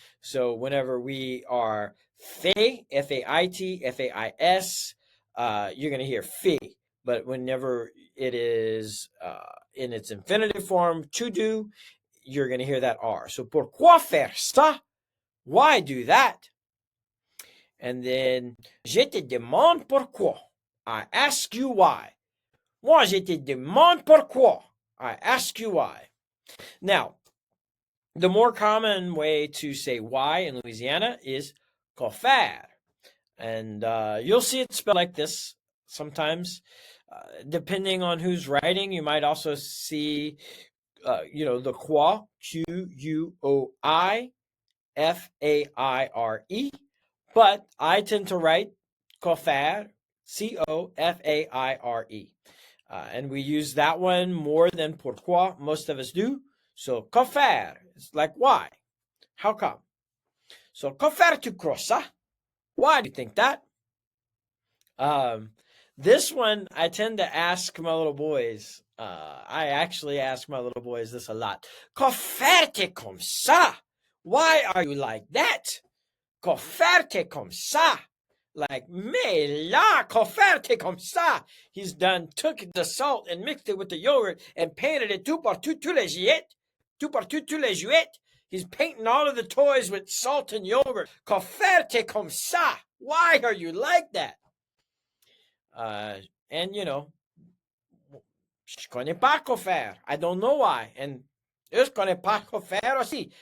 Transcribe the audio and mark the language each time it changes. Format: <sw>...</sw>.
<en>So whenever we are fait, F-A-I-T, F-A-I-S, you're going to hear fait. But whenever it is in its infinitive form, to do, you're going to hear that R. So</en> <fr>pourquoi faire ça?</fr> <en>Why do that? And then</en> <fr>je te demande pourquoi.</fr> <en>I ask you why.</en> <fr>Moi, je te demande pourquoi.</fr> <en>I ask you why. Now, the more common way to say why in Louisiana is quoi faire. And you'll see it spelled like this sometimes. Depending on who's writing, you might also see, the quoi, Q-U-O-I-F-A-I-R-E. But I tend to write cofaire, C-O-F-A-I-R-E. And we use that one more than pourquoi. Most of us do. So, cofaire, it's like why? How come? So,</en> <fr>cofaire tu crois ça?</fr> <en>Why do you think that? This one, I tend to ask my little boys. I actually ask my little boys this a lot.</en> <fr>Cofaire t'es comme ça?</fr> <en>Why are you like that?</en> <fr>Cofaire t'es comme ça? Like, mais là, cofaire t'es comme ça?</fr> <en>He's took the salt and mixed it with the yogurt and painted it</en> <fr>tout partout, tous les jouets. Tout partout, tous les jouets.</fr> <en>He's painting all of the toys with salt and yogurt.</en> <fr>Cofaire t'es comme ça?</fr> <en>Why are you like that? And</en> <fr>je connais pas quoi faire.</fr> <en>I don't know why.</en> <fr>And eux connaissent pas quoi faire aussi.</fr>